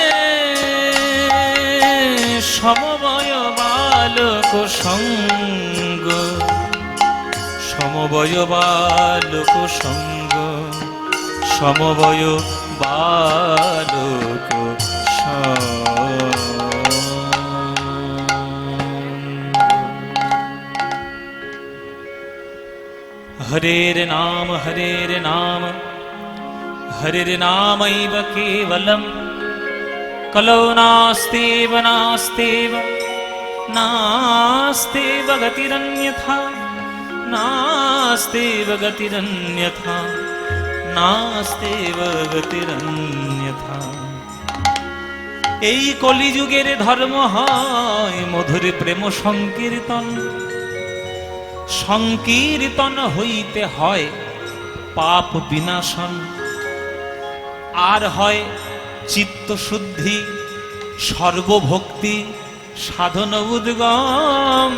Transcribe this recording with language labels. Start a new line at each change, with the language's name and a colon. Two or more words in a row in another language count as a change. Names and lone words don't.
Bangla: সমবয় বালক সঙ্গ সমবয় বালক সঙ্গ সমবয় বালক সঙ্গ।
Sanskrit: হরের নাম হরের নাম হরের নামৈব কেবলম কলৌ নাস্তেব নাস্তেব নাস্তেব গতিরন্যথা নাস্তেব গতিরন্যথা নাস্তেব গতিরন্যথা।
Bangla: এই কলিযুগের ধর্ম হয় মধুর প্রেম সংকীর্তন। সংকীর্তন হইতে হয় পাপ বিনাশন আর হয় চিত্ত শুদ্ধি সর্বভক্তি সাধন উদ্গম।